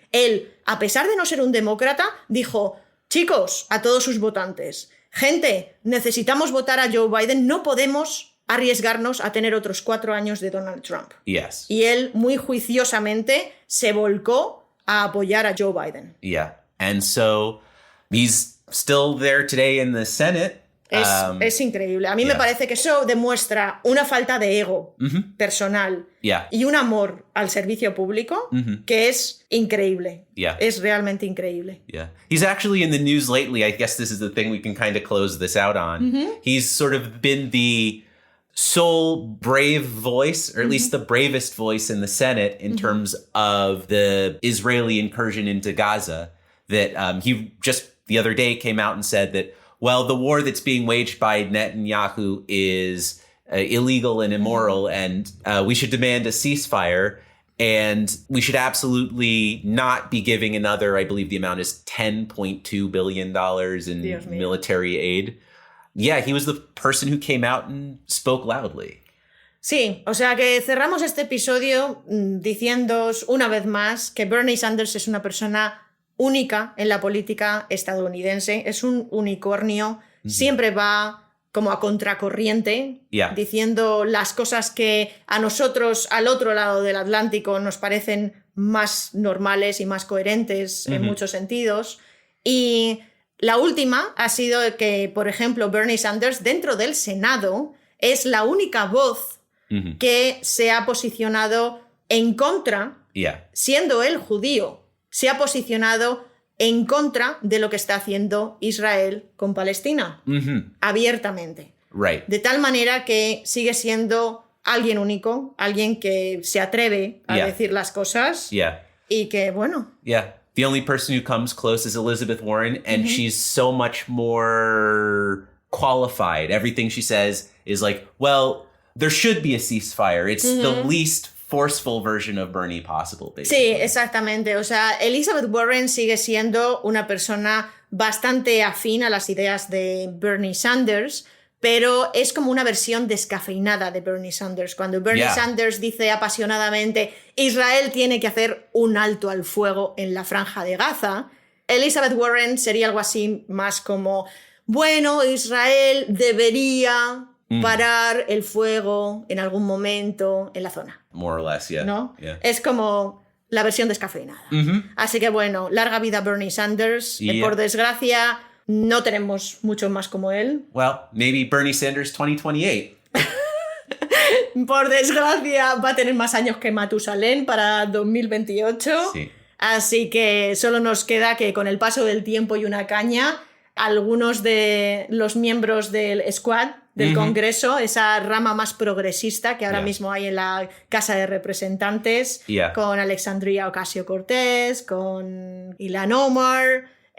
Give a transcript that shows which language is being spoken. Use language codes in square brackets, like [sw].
[es] Él, a pesar de no ser un demócrata, dijo, chicos, a todos sus votantes, gente, necesitamos votar a Joe Biden, no podemos arriesgarnos a tener otros 4 años de Donald Trump. [en] Yes. [es] Y él, muy juiciosamente, se volcó a apoyar a Joe Biden. [en] Yeah. And so he's still there today in the Senate. [es] Es increíble. A mí me parece que eso demuestra una falta de ego personal y un amor al servicio público que es increíble. [en] Yeah. [es] Es realmente increíble. [en] Yeah. He's actually in the news lately. I guess this is the thing we can kind of close this out on. He's sort of been the sole brave voice, or at least the bravest voice in the Senate in terms of the Israeli incursion into Gaza. That he just the other day came out and said that, well, the war that's being waged by Netanyahu is illegal and immoral, and we should demand a ceasefire, and we should absolutely not be giving another, I believe the amount is $10.2 billion in military aid. Yeah, he was the person who came out and spoke loudly. [es] Sí, o sea que cerramos este episodio diciéndoos una vez más que Bernie Sanders es una persona única en la política estadounidense, es un unicornio, siempre va como a contracorriente, diciendo las cosas que a nosotros al otro lado del Atlántico nos parecen más normales y más coherentes en muchos sentidos. Y la última ha sido que, por ejemplo, Bernie Sanders dentro del Senado es la única voz que se ha posicionado en contra, siendo él judío, se ha posicionado en contra de lo que está haciendo Israel con Palestina, abiertamente. [en] Right. [es] De tal manera que sigue siendo alguien único, alguien que se atreve a decir las cosas y que, bueno... [en] Yeah. The only person who comes close is Elizabeth Warren, and she's so much more qualified. Everything she says is like, well, there should be a ceasefire. It's the least forceful version of Bernie possible, basically. [es] Sí, exactamente. O sea, Elizabeth Warren sigue siendo una persona bastante afín a las ideas de Bernie Sanders, pero es como una versión descafeinada de Bernie Sanders. Cuando Bernie Sanders dice apasionadamente Israel tiene que hacer un alto al fuego en la franja de Gaza, Elizabeth Warren sería algo así más como, bueno, Israel debería parar el fuego en algún momento en la zona. [en] More or less, [es] ¿No? Es como la versión descafeinada. Así que bueno, larga vida Bernie Sanders. Por desgracia, no tenemos mucho más como él. [en] Well, maybe Bernie Sanders 2028. [es] Por desgracia, va a tener más años que Matusalén para 2028. Sí. Así que solo nos queda que con el paso del tiempo y una caña, algunos de los miembros del Squad, del Congreso, esa rama más progresista que ahora mismo hay en la Casa de Representantes, con Alexandria Ocasio-Cortez, con Ilhan Omar,